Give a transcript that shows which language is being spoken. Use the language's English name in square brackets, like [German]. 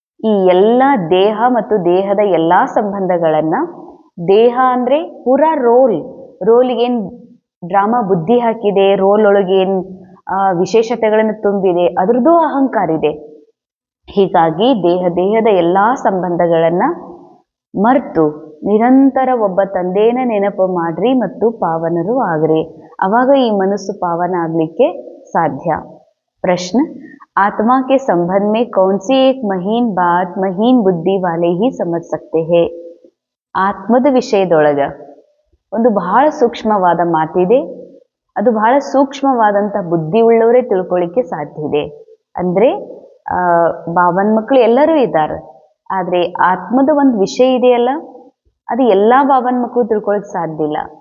[Kannada] ಈ ಎಲ್ಲ ದೇಹ ಮತ್ತು ದೇಹದ ಎಲ್ಲ ಸಂಬಂಧಗಳನ್ನು, ದೇಹ ಅಂದರೆ ಪೂರಾ ರೋಲಿಗೇನು ಡ್ರಾಮಾ ಬುದ್ಧಿ ಹಾಕಿದೆ, ರೋಲ್ ಒಳಗೇನು ವಿಶೇಷತೆಗಳನ್ನು ತುಂಬಿದೆ, ಅದ್ರದ್ದು ಅಹಂಕಾರ ಇದೆ. ಹೀಗಾಗಿ ದೇಹದ ಎಲ್ಲ ಸಂಬಂಧಗಳನ್ನು ಮರೆತು ನಿರಂತರ ಒಬ್ಬ ತಂದೆನ ನೆನಪು ಮಾಡ್ರಿ ಮತ್ತು ಪಾವನರು ಆಗ್ರಿ. ಅವಾಗ ಈ ಮನಸ್ಸು ಪಾವನ ಆಗಲಿಕ್ಕೆ ಸಾಧ್ಯ. ಪ್ರಶ್ನೆ, [Hindi] आत्मा के संबंध में कौन सी एक महीन बात महीन बुद्धि वाले ही समझ सकते हैं? [Kannada] ಆತ್ಮದ ವಿಷಯದೊಳಗ ಒಂದು ಬಹಳ ಸೂಕ್ಷ್ಮವಾದ ಮಾತಿದೆ. ಅದು ಬಹಳ ಸೂಕ್ಷ್ಮವಾದಂಥ ಬುದ್ಧಿ ಉಳ್ಳವರೇ ತಿಳ್ಕೊಳ್ಳಿಕ್ಕೆ ಸಾಧ್ಯ ಇದೆ. ಅಂದರೆ ಬಾಬನ ಮಕ್ಕಳು ಎಲ್ಲರೂ ಇದ್ದಾರೆ, ಆದರೆ ಆತ್ಮದ ಒಂದು ವಿಷಯ ಇದೆಯಲ್ಲ, ಅದು ಎಲ್ಲ ಬಾಬನ ಮಕ್ಕಳು ತಿಳ್ಕೊಳ್ಳಿಕ್ಕೆ ಸಾಧ್ಯ ಇಲ್ಲ.